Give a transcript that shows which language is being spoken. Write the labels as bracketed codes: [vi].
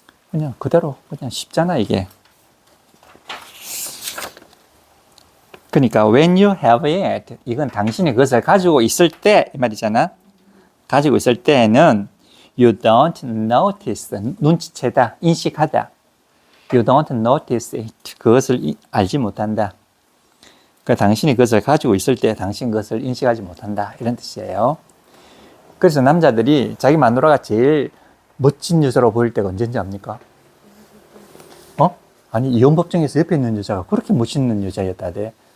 [ko] 그냥 그대로 그냥 쉽잖아 이게. 그러니까 [en] when you have it [ko] 이건 당신이 그것을 가지고 있을 때 이 말이잖아. 가지고 있을 때는 [en] you don't notice [ko] 눈치채다 인식하다. [en] You don't notice it [ko] 그것을 알지 못한다. 그러니까 당신이 그것을 가지고 있을 때 당신 그것을 인식하지 못한다 이런 뜻이에요. 그래서 남자들이 자기 마누라가 제일 멋진 여자로 보일 때가 언제인지 압니까? 아니 이혼 법정에서 옆에 있는 여자가 그렇게 멋있는 여자였다대.